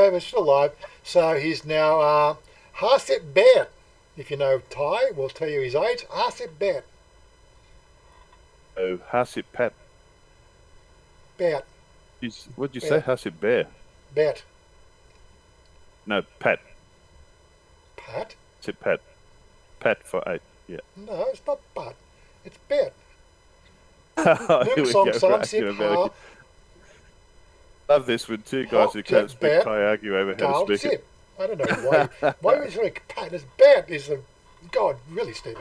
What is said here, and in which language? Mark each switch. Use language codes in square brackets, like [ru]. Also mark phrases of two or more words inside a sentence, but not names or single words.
[en] yeah, we're still live. So he's now Harset Bear. If you know Thai, we'll tell you his age. [th] Harset Bear. Oh, Hasip Pat. [en] Bear. What'd you Yeah. say? [th] Hasip Bear? [en] Bear. No, Pat. Pat? [th] Hasip Pat. [en] Pat for 8. Yeah. No, it's not Pat. It's Bear. Here we Song, go. song, Right, sip, you know, ha, love this when two guys who can't speak Pat, Thai argue over how Tal, to speak it. sip. I don't know why. Why is it Pat? It's Bear. Is a God really, Stephen?